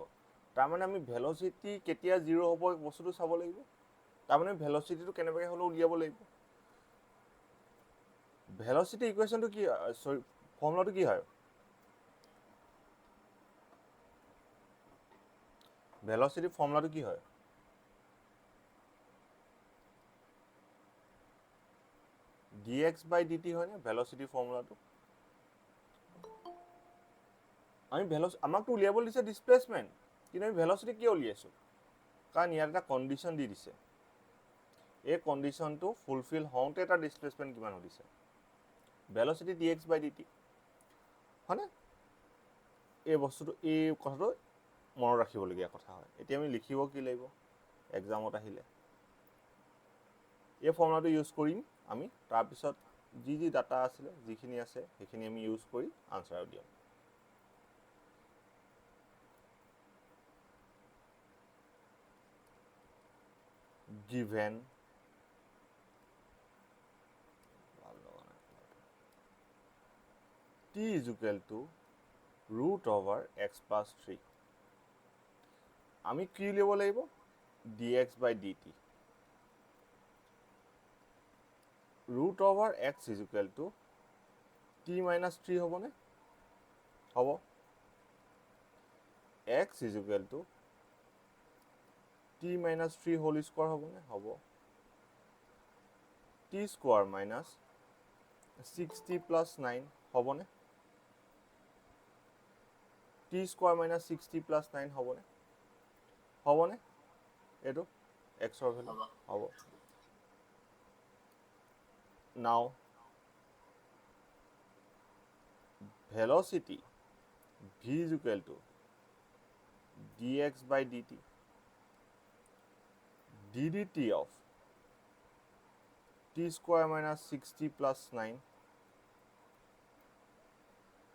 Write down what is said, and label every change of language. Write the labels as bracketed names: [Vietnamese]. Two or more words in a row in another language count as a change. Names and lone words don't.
[Assamese] তাৰমানে আমি ভেলচিটি কেতিয়া 0 হ'ব বস্তুটো চাব লাগিব। তাৰমানে ভেলচিটিটো কেনেবাকৈ হ'লেও উলিয়াব লাগিব। ভেলচিটি ইকুৱেশ্যনটো কি, চৰি ফৰ্মুলাটো কি হয়, ভেলচিটি ফৰ্মুলাটো কি হয়, [English] dx by dt [Assamese] হয়নে ভেলচিটি ফৰ্মুলাটো। আমি আমাকতো উলিয়াব দিছে ডিছপ্লেচমেণ্ট, কিন্তু আমি ভেলচিটি কিয় উলিয়াইছোঁ, কাৰণ ইয়াত এটা কণ্ডিশ্যন দি দিছে, এই কণ্ডিশ্যনটো ফুলফিল হওঁতে এটা ডিছপ্লেচমেণ্ট কিমান দিছে, ভেলচিটি [English] dx by dt [Assamese] হয়নে। এই কথাটো মনত ৰাখিবলগীয়া কথা হয়। এতিয়া আমি লিখিব কি লাগিব এক্সামত আহিলে, এই ফৰ্মুলাটো ইউজ কৰিম আমি, তাৰপিছত যি ডাটা আছিলে যিখিনি আছে সেইখিনি আমি ইউজ কৰি আনচাৰ দিম। [English] given t is equal to √x plus 3, [Assamese] আমি কি উলিয়াব লাগিব, [English] dx by dt, √x is equal to t minus 3 [Assamese] হ'বনে, হ'ব, [English] x is equal to t minus 3 whole square [Assamese] হ'বনে, হ'ব, [English] t square minus 60 plus 9 হ'বনে, t square minus 60 plus 9 [Assamese] হ'বনে, এইটো xৰ ভেলু হ'ব। [English] নাও velocity v is equal to dx by dt, ddt of t square minus 60 plus 9